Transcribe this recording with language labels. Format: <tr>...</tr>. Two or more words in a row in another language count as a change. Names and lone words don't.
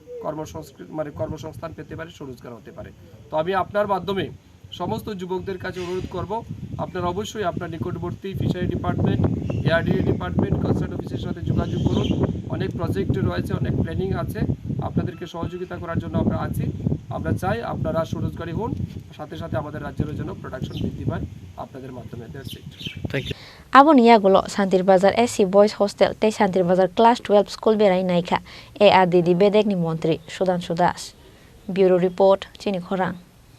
<bn>কর্মসংস্থান পেতে পারে স্বরোজগার হতে পারে তো আমি আপনার মাধ্যমে সমস্ত যুবকদের কাছে অনুরোধ করব আপনারা অবশ্যই আপনার নিকটবর্তী</bn> <en>fishery department ARDA department concern office's</en> <bn>সাথে যোগাযোগ করুন অনেক প্রজেক্ট রয়েছে অনেক প্ল্যানিং আছে আপনাদেরকে সহযোগিতা করার জন্য আমরা আছি আমরা চাই আপনারা স্বরোজগারী হন সাথে সাথে আমাদের রাজ্যের জন্য প্রোডাকশন বৃদ্ধি পায় আপনাদের মাধ্যমে</bn> <en>thank you</en> <trp>Aboni Yakulo Santir Bazar SC Boys Hostel Te Santir Bazar Class 12 School Berai Naika ARDD Bedeni Montri Sudan Sudas Bureau Report Chini Khorang</trp>